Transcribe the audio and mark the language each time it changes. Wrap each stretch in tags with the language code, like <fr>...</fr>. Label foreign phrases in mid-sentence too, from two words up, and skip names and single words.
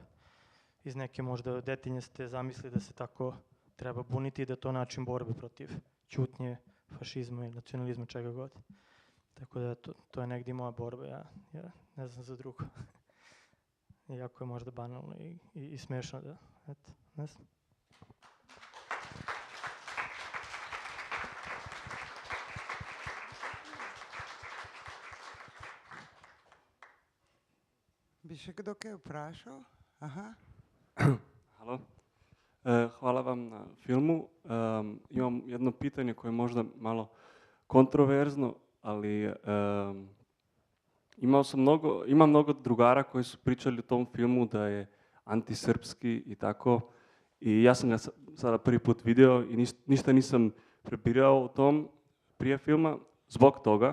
<sr>Iz neke možda detinjaste zamisli da se tako treba buniti i da je to način borbe protiv ćutnje, fašizma i nacionalizma, čega god. Tako da to je negdje moja borba, ja ne znam za drugo. Iako je možda banalno i smešno da, eto, ne znam.</sr> <sl>Bi še kdo kaj vprašal? Aha.</sl> <sr>Halo. Hvala vam na filmu. Imam jedno pitanje koje je možda malo kontroverzno, ali imam mnogo drugara koji su pričali o tom filmu da je antisrpski i tako. I ja sam ga sada prvi put vidio i ništa nisam prebirao o tom prije filma zbog toga.</sr>